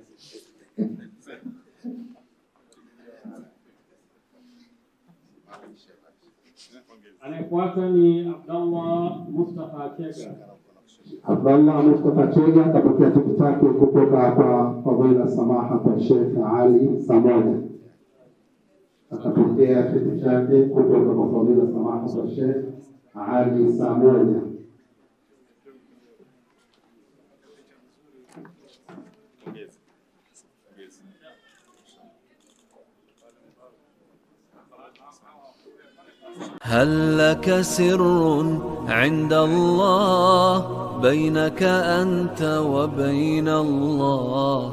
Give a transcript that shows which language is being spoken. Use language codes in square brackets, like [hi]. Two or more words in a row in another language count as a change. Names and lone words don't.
[sw] Anayefuata ni Abdallah Mustafa Chega. Abdallah Mustafa Chega atapokea cheti chake kutoka kwa [ar] فضيلة سماحة [sw] kwa Sheikh Ali Samoja. Atapokea cheti chake kutoka kwa [ar] فضيلة سماحة [sw] kwa Sheikh Ali Samoja. [ar] هل لك سر عند الله بينك أنت وبين الله؟